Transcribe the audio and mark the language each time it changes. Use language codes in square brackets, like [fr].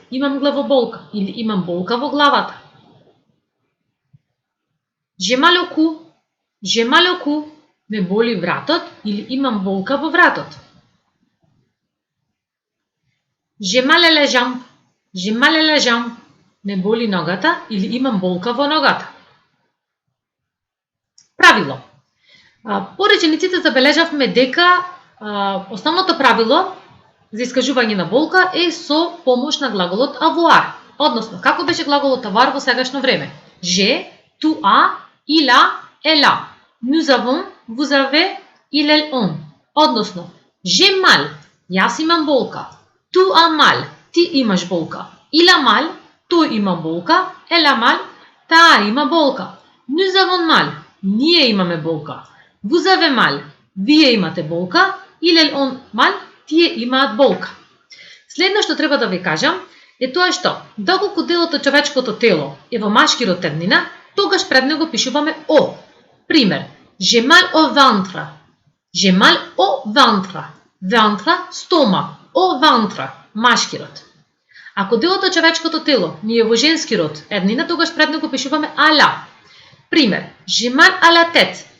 [mk] Имам главоболка или имам болка во главата. [fr] J'ai mal au cou. [mk] J'ai mal au cou. Ме боли вратот или имам болка во вратот. [fr] J'ai mal à la jambe. J'ai mal à la jambe. [mk] Ме боли ногата или имам болка во ногата. Правило. По речениците забележавме дека основното правило за искажување на болка е со помош на глаголот avoir. Односно, како беше глаголот avoir во сегашно време? [fr] J'ai, tu as, il a, elle a. Nous avons, vous avez, il, elle, on. [mk] Односно, [fr] j'ai mal, [mk] јас имам болка. [fr] Tu as mal, [mk] ти имаш болка. [fr] Il a mal, [mk] тој има болка. [fr] Elle a mal, [mk] таа има болка. [fr] Nous avons mal, [mk] ние имаме болка. [fr] Vous avez mal, [mk] вие имате болка. [fr] Il, elle, on mal, [mk] тие имаат болка. Следно што треба да ви кажам е тоа што, доколку делот од човечкото тело е во машки род еднина, тогаш пред него пишуваме о. Пример, [fr] j'ai mal au ventre. J'ai mal au ventre. Ventre, [mk] стомак. [fr] Au ventre, [mk] машки род. Ако делот од човечкото тело ни е во женски род еднина, тогаш пред него пишуваме à la. Пример, [fr] j'ai mal à la tête.